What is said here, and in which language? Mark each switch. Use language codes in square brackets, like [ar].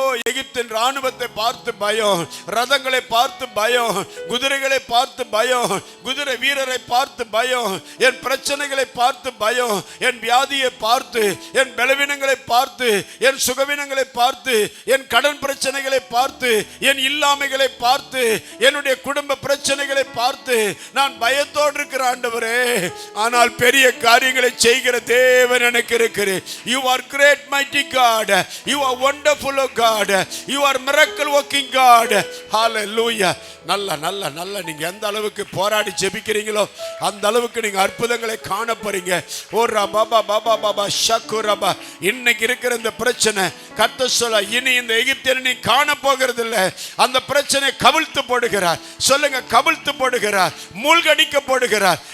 [ta] எகிப்தின் ராணுவத்தை பார்த்து பயம், ரதங்களை பார்த்து பயம், குதிரைகளை பார்த்து பயம், குதிரை வீரரை பார்த்து பயம், என் பிரச்சனைகளை பார்த்து பயம், என் வியாதியை பார்த்து, என் பலவீனங்களை பார்த்து, என் சுகவீனங்களை பார்த்து, என் கடன் பிரச்சனைகளை பார்த்து, என் இல்லாமைகளை பார்த்து, என்னுடைய குடும்ப பிரச்சனைகளை பார்த்து நான் பயத்தோடு இருக்கிற ஆண்டவரே. ஆனால் பெரிய காரியங்களை செய்கிற தேவன் எனக்கு இருக்கிறேன். [en] You are great mighty God, you are wonderful God, you are miracle working God. Hallelujah. [ta] நல்ல நீங்க எந்த அளவுக்கு போராடி ஜெபிக்கிறீங்களோ அந்த அளவுக்கு நீங்க அற்புதங்களை காண போறீங்க. ஓ ரபா பாபா பாபா ஷக்குரபா. இன்னைக்கு இருக்கிற இந்த பிரச்சனை கர்த்தர் சொல்ல, இனி இந்த எகிப்தியனை நீ காண போகிறது இல்லை. அந்த பிரச்சனை கவிழ்த்து போடுகிறார். சொல்லுங்க, கவிழ்த்து போடுகிறார், மூழ்கடிக்க போடுகிறார்.